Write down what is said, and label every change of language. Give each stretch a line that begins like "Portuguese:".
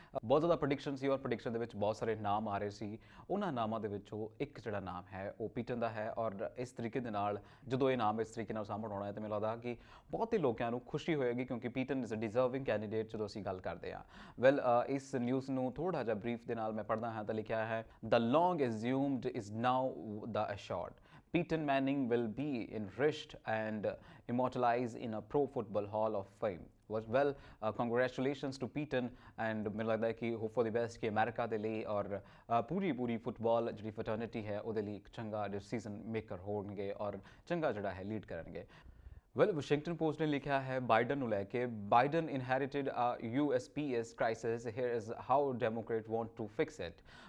Punjabi: ਬਹੁਤ ਜ਼ਿਆਦਾ ਪ੍ਰੈਡਿਕਸ਼ਨ ਸੀ ਔਰ ਪ੍ਰੈਡਿਕਸ਼ਨ ਦੇ ਵਿੱਚ ਬਹੁਤ ਸਾਰੇ ਨਾਮ ਆ ਰਹੇ ਸੀ। ਉਹਨਾਂ ਨਾਮਾਂ ਦੇ ਵਿੱਚੋਂ ਇੱਕ ਜਿਹੜਾ ਨਾਮ ਹੈ ਉਹ ਪੀਟਨ ਦਾ ਹੈ ਔਰ ਇਸ ਤਰੀਕੇ ਦੇ ਨਾਲ ਜਦੋਂ ਇਹ ਨਾਮ ਇਸ ਤਰੀਕੇ ਨਾਲ ਸਾਹਮਣੇ ਆਉਣਾ ਹੈ ਤਾਂ ਮੈਨੂੰ ਲੱਗਦਾ ਕਿ ਬਹੁਤ ਹੀ ਲੋਕਾਂ ਨੂੰ ਖੁਸ਼ੀ ਹੋਏਗੀ, ਕਿਉਂਕਿ
English: Peyton is a deserving candidate
Punjabi: ਜਦੋਂ ਅਸੀਂ ਗੱਲ ਕਰਦੇ ਹਾਂ। ਵੈਲ, ਇਸ ਨਿਊਜ਼ ਨੂੰ ਥੋੜ੍ਹਾ ਜਿਹਾ ਬਰੀਫ ਦੇ ਨਾਲ ਮੈਂ ਪੜ੍ਹਦਾ ਹਾਂ ਤਾਂ ਲਿਖਿਆ ਹੈ,
English: The long assumed is now the assured. Peyton Manning will be enriched and immortalized in a Pro Football Hall of Fame. Well, congratulations to Peyton, and
Punjabi: ਮੈਨੂੰ ਲੱਗਦਾ ਹੈ ਕਿ
English: hope for the best
Punjabi: ਕਿ ਅਮਰੀਕਾ ਦੇ ਲਈ ਔਰ ਪੂਰੀ ਫੁੱਟਬਾਲ ਜਿਹੜੀ ਫਟਰਨਿਟੀ ਹੈ ਉਹਦੇ ਲਈ ਇੱਕ ਚੰਗਾ ਡਿਸੀਜ਼ਨ ਮੇਕਰ ਹੋਣਗੇ ਔਰ ਚੰਗਾ ਜਿਹੜਾ ਹੈ ਲੀਡ ਕਰਨਗੇ। ਵੈਲ, ਵਾਸ਼ਿੰਗਟਨ ਪੋਸਟ ਨੇ ਲਿਖਿਆ ਹੈ ਬਾਈਡਨ ਨੂੰ ਲੈ ਕੇ,
English: Biden inherited USPS crisis, here is how Democrat want to fix it.